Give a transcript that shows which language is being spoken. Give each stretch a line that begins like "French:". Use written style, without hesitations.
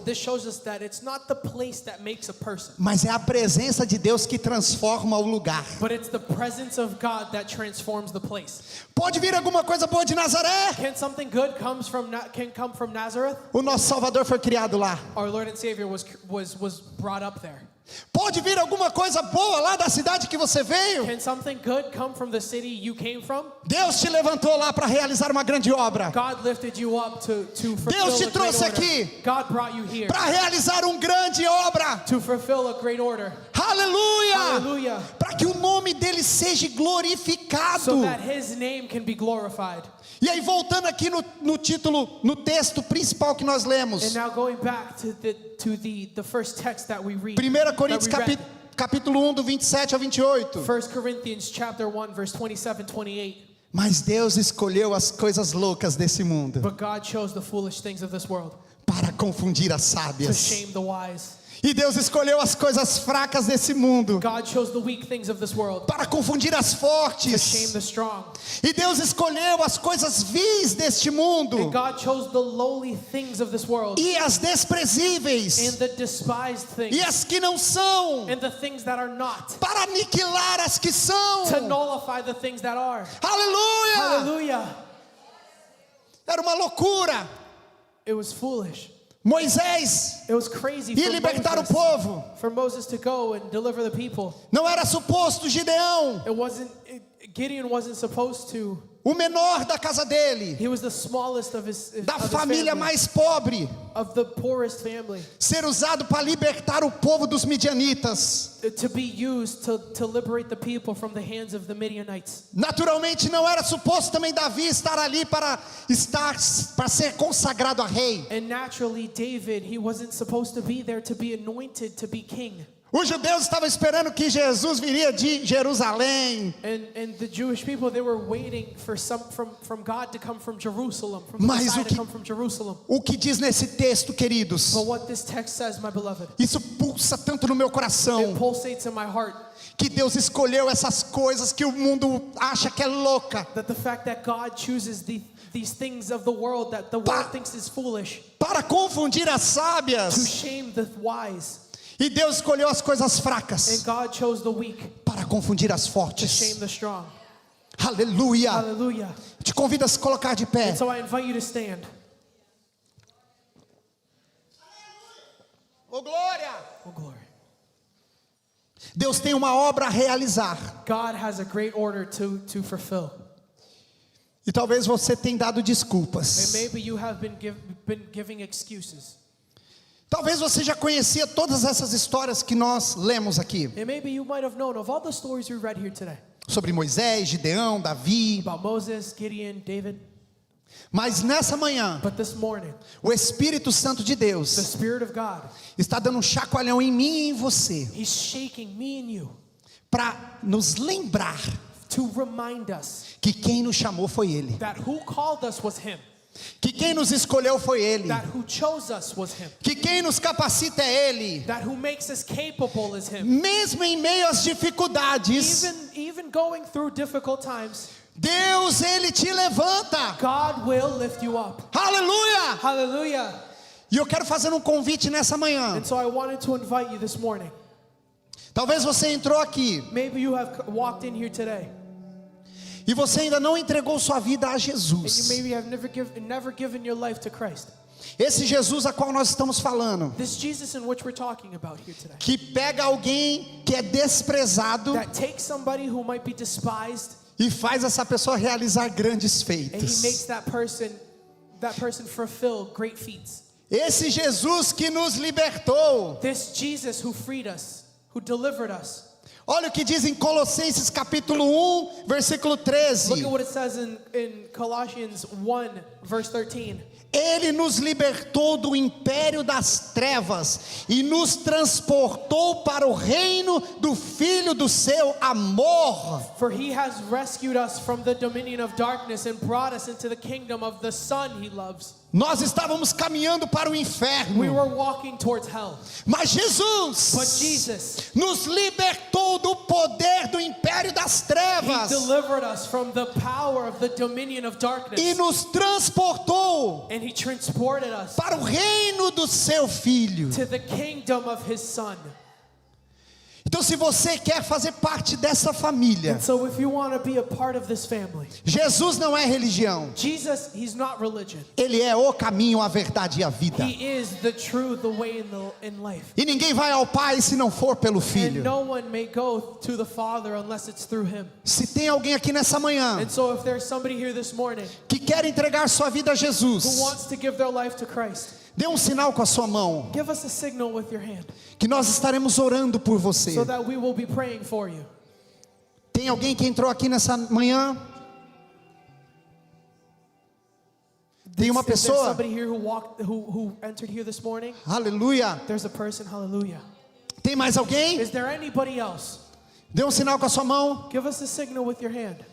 English: This shows us that it's not the place that makes a person,
Portuguese: mas é a presença de Deus que transforma o lugar.
English: but it's the presence of God that transforms the place.
Portuguese: Pode vir alguma coisa boa de Nazaré?
English: Can something good come from Nazareth?
Portuguese: O nosso Salvador foi criado lá.
English: Our Lord and Savior was brought up there.
Portuguese: Pode vir alguma coisa boa lá da cidade que você veio?
English: Can something good come from the city you came from?
Portuguese: Deus te levantou lá para realizar uma grande obra,
English: God lifted you up to fulfill
Portuguese: Deus te
English: a great
Portuguese: trouxe
English: order.
Portuguese: aqui
English: God brought you here
Portuguese: para realizar uma grande obra.
English: to fulfill a great order.
Portuguese: Aleluia!
English: Hallelujah.
Portuguese: Para que o nome dele seja glorificado.
English: So that his name can be glorified.
Portuguese: E aí voltando aqui no título, no texto principal que nós lemos,
English: And now going back to the first text that we read.
Portuguese: 1 Coríntios capítulo 1 do 27 ao 28.
English: 1 Corinthians chapter 1 verse 27, 28.
Portuguese: Mas Deus escolheu as coisas loucas desse mundo
English: But God chose the foolish things of this world
Portuguese: para confundir as
English: to
Portuguese: sábias.
English: shame the wise.
Portuguese: E Deus escolheu as coisas fracas desse mundo
English: God chose the weak things of this world
Portuguese: para confundir as
English: to shame
Portuguese: fortes.
English: the strong.
Portuguese: E Deus escolheu as coisas vis deste mundo
English: And God chose the lowly things of this world
Portuguese: e as
English: and
Portuguese: desprezíveis
English: the despised things
Portuguese: e as que não são,
English: and the things that are not,
Portuguese: para aniquilar as que são.
English: to nullify the things that are.
Portuguese: Aleluia!
English: Hallelujah.
Portuguese: Era uma loucura.
English: It was foolish.
Portuguese: Moisés
English: It was crazy
Portuguese: ia libertar o povo.
English: for Moses to go and deliver the people.
Portuguese: Não era suposto Gideão,
English: Gideon wasn't supposed to.
Portuguese: o menor da casa dele,
English: He was the smallest of his
Portuguese: da
English: of his
Portuguese: família
English: family,
Portuguese: mais pobre,
English: of the poorest family,
Portuguese: ser usado para libertar o povo dos midianitas.
English: to be used to liberate the people from the hands of the Midianites.
Portuguese: Naturalmente não era suposto também Davi estar ali para ser consagrado a rei.
English: And naturally, David, he wasn't supposed to be there to be anointed to be king.
Portuguese: Os judeus estavam esperando que Jesus viria de Jerusalém.
English: And the Jewish people, they were waiting for from God to come from Jerusalem, from the
Portuguese: Mas
English: Messiah
Portuguese: o que-
English: to come from Jerusalem.
Portuguese: O que diz nesse texto, queridos?
English: But what this text says, my beloved,
Portuguese: Isso pulsa tanto no meu
English: it
Portuguese: coração,
English: pulsates in my heart,
Portuguese: que Deus escolheu essas coisas que o mundo acha que é louca,
English: that the fact that God chooses these things of the world that the world thinks is foolish,
Portuguese: para confundir as
English: to
Portuguese: sábias.
English: shame the wise.
Portuguese: E Deus escolheu as coisas
English: And
Portuguese: fracas
English: God chose the weak
Portuguese: para confundir as
English: to
Portuguese: fortes.
English: shame the strong.
Portuguese: Aleluia.
English: Hallelujah.
Portuguese: Te convido a se colocar de pé.
English: And so I invite you to stand.
Portuguese: Oh, glória!
English: Oh, glory.
Portuguese: Deus tem uma obra a realizar.
English: God has a great order to fulfill.
Portuguese: E talvez você tenha dado
English: And
Portuguese: desculpas.
English: maybe you have been giving excuses.
Portuguese: Talvez você já conhecia todas essas histórias que nós lemos aqui.
English: And maybe you might have known of all the stories we read here today
Portuguese: Sobre Moisés, Gideão, Davi.
English: about Moses, Gideon, David.
Portuguese: Mas nessa manhã,
English: But this morning,
Portuguese: o Espírito Santo de
English: the
Portuguese: Deus
English: Spirit of God,
Portuguese: está dando um chacoalhão em mim e em você,
English: He's shaking me and you
Portuguese: para nos lembrar
English: to remind us
Portuguese: que quem nos chamou foi Ele,
English: that who called us was Him,
Portuguese: que quem nos escolheu foi Ele,
English: that who chose us was Him,
Portuguese: que quem nos capacita é Ele.
English: that who makes us capable is Him.
Portuguese: Mesmo em meio às dificuldades,
English: Even going through difficult times,
Portuguese: Deus, Ele te levanta.
English: God will lift you up.
Portuguese: Aleluia!
English: Hallelujah.
Portuguese: E eu quero fazer um convite nessa manhã.
English: And so I wanted to invite you this morning.
Portuguese: Talvez você entrou aqui
English: Maybe you have walked in here today
Portuguese: e você ainda não entregou sua vida a
English: and you
Portuguese: Jesus.
English: maybe have never given your life to Christ.
Portuguese: Esse Jesus a qual nós estamos falando,
English: This Jesus in which we're talking about here today,
Portuguese: que pega alguém que é desprezado
English: that takes somebody who might be despised
Portuguese: e faz essa pessoa realizar grandes
English: and He
Portuguese: feitos.
English: makes that person fulfill great feats.
Portuguese: Esse Jesus que nos libertou.
English: This Jesus who freed us, who delivered us.
Portuguese: Olha o que diz em Colossenses capítulo 1, versículo
English: Look
Portuguese: 13.
English: at what it says in Colossians 1 verse 13.
Portuguese: Ele nos libertou do império das trevas e nos transportou para o reino do Filho do seu amor.
English: For He has rescued us from the dominion of darkness and brought us into the kingdom of the Son He loves.
Portuguese: Nós estávamos caminhando para o
English: We
Portuguese: inferno,
English: were walking towards hell.
Portuguese: mas
English: But
Portuguese: Jesus
English: Jesus,
Portuguese: nos libertou do poder do império das
English: He
Portuguese: trevas
English: delivered us from the power of the dominion of
Portuguese: e
English: darkness.
Portuguese: nos transportou
English: And He transported us
Portuguese: para o reino do seu Filho.
English: to the kingdom of His Son.
Portuguese: Então, se você quer fazer parte dessa família,
English: And so if you want to be a part of this family,
Portuguese: Jesus não é religião,
English: Jesus, He's not religion.
Portuguese: Ele é o caminho, a verdade e a vida.
English: He is the truth, the way, in life.
Portuguese: E ninguém vai ao Pai se não for pelo
English: And
Portuguese: Filho.
English: no one may go to the Father unless it's through Him.
Portuguese: Se tem alguém aqui nessa manhã
English: And so if there's somebody here this morning
Portuguese: que quer entregar sua vida a
English: who
Portuguese: Jesus,
English: wants to give their life to Christ,
Portuguese: dê um sinal com a sua mão,
English: give us a signal with your hand
Portuguese: que nós estaremos orando por você.
English: so that we will be praying for you.
Portuguese: Tem alguém que entrou aqui nessa manhã? Tem uma
English: Is there
Portuguese: pessoa?
English: somebody here who entered here this morning?
Portuguese: Aleluia.
English: There's a person, hallelujah.
Portuguese: Tem mais alguém?
English: Is there anybody else?
Portuguese: Dê um sinal com a sua mão.
English: Give us a signal with your hand.